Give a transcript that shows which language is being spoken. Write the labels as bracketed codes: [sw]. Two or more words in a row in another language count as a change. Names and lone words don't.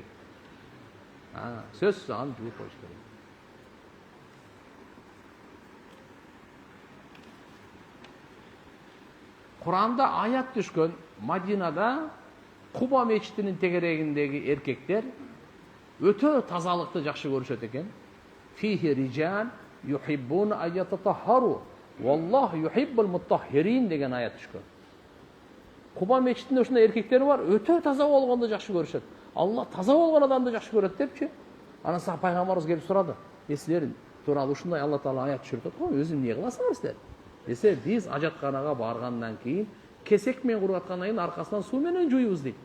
[ky] Сөзсүз аны жууп коюш керек. Куранда аят түшкөн. Мадинада Куба мечитинин тегерегиндеги эркектер өтө тазалыкты жакшы көрүшөт экен. [ar] فيه رجال يحبون أن يتطهروا والله يحب المطهرين [ky] деген аят түшкөн. Куба мечитинде ушундай эркектер бар, өтө таза болгонду жакшы көрүшөт. Алла таза болгон адамды жакшы көрөт депчи. Анан сага пайгамбарыбыз келип сурады. Силер тууралуу ушундай Алла таала аят түшүрүп атат, өзүм эмне кыласыңар силер? Десе, биз ажатканага баргандан кийин кесек менен кургаткандан кийин аркасынан суу менен жуйбуз дейт.